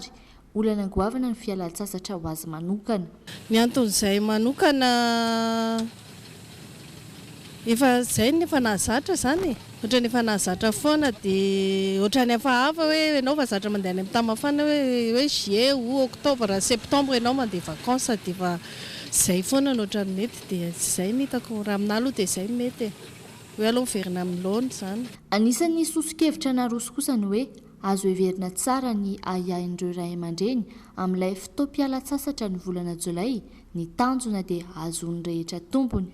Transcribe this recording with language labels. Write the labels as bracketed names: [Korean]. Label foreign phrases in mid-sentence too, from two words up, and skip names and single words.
[Malagasy] Olana goavana ny fialan-tsasatra ho azy manokana. Ny anton'izay manokana efa izay ny efa nahazatra zany. Ohatra ny efa nahazatra foana dia ohatra ny efa hafa hoe ianao fa zatra mandeha any amin'ny tamafana hoe [French] juillet ou octobre septembre [Malagasy] ianao mandeha vacances dia efa izay foana no ohatra ny mety dia izay ny hitako raha aminahy aloha dia izay mety hoe aloha miverina amin'ny laona zany. Anisan'ny soso-kevitra naroso kosa ny hoe azo heverina tsara ny ahiahin'ireo ray aman-dreny amin'ilay fotoam-pialan-tsasatra ny volana jolay ny tanjona dia azony rehetra tompony.